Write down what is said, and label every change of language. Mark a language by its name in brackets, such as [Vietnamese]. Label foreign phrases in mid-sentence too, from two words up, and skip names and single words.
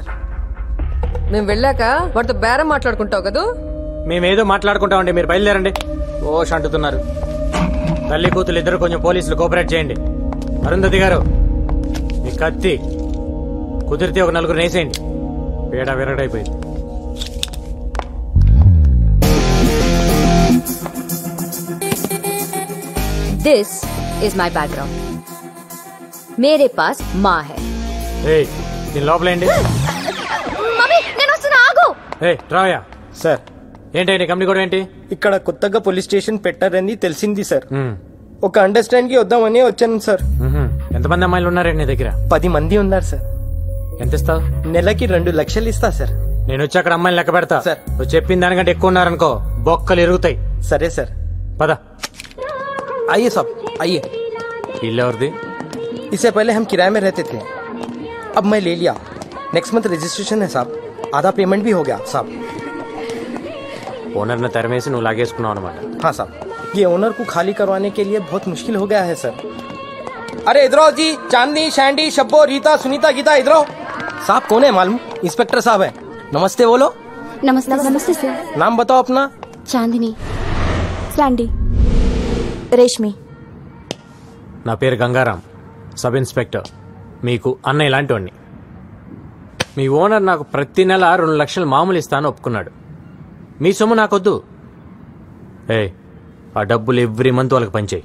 [Telugu] మేము వెళ్ళాక వాటితో బేరం మాట్లాడుకుంటావు కదా. మేమేదో మాట్లాడుకుంటామండి, మీరు బయలుదేరండి. ఓష్ అంటున్నారు. తల్లి కూతురు ఇద్దరు కొంచెం పోలీసులు కోఆపరేట్ చేయండి. అరుంధతి గారు, మీ కత్తి కుదిరితే ఒక నలుగురు వేసేయండి. పేడ విరగడైపోయింది. [English] This is my background. [Hindi] मेरे पास माँ है. [Telugu] దీని లోపలేండి. మమ్మీ నేను వస్తున్నా, ఆగు. రావయ్యా. సార్ ఏంటి కంపెనీ కూడా ఏంటి? ఇక్కడ కొత్తగా పోలీస్ స్టేషన్ పెట్టారని తెలిసింది సార్. ఒక అండర్స్టాండ్ కి వద్దామని వచ్చాను సార్. ఎంతమంది అమ్మాయిలు ఉన్నారండి నీ దగ్గర? 10 మంది ఉన్నారు సార్. ఎంత ఇస్తావు? నెలకి 2 లక్షలు ఇస్తా సార్. నేను వచ్చి అక్కడ అమ్మాయిలు లెక్క పెడతా సార్. నువ్వు చెప్పిన దానికంటే ఎక్కువ ఉన్నారనుకో బొక్కలు ఎరుగుతాయి. సరే సార్. పద. [Hindi] आइए साहब, आइए. [Telugu] इल्ल ఎవరిది? [Hindi] इससे पहले हम किराए में रहते थे, अब मैं ले लिया. [English] next month registration [Hindi] है साहब. आधा पेमेंट भी हो गया साहब. [Telugu] ఓనర్ ని తరిమేసి నువ్వు లాగేసుకున్నావు అనమాట. [Hindi] हाँ साहब, ये ओनर को खाली करवाने के लिए बहुत मुश्किल हो गया है सर. अरे इधर आओ जी. चांदनी, शैंडी, शब्बो, रीता, सुनीता, गीता, इधर आओ. साहब कौन है मालूम? इंस्पेक्टर साहब है. नमस्ते बोलो. नमस्ते. नमस्ते सर. नाम बताओ अपना. चांदनी. सैंडी. [Telugu] రేష్మి. నా పేరు గంగారాం, [English] sub inspector. [Telugu] మీకు అన్నయ్య లాంటి వాడిని. మీ ఓనర్ నాకు ప్రతి నెల 2 లక్షలు మామూలు ఇస్తాను ఒప్పుకున్నాడు. మీ సొమ్ము నాకొద్దు. ఆ డబ్బులు [English] every month [Telugu] వాళ్ళకి పంచేయి.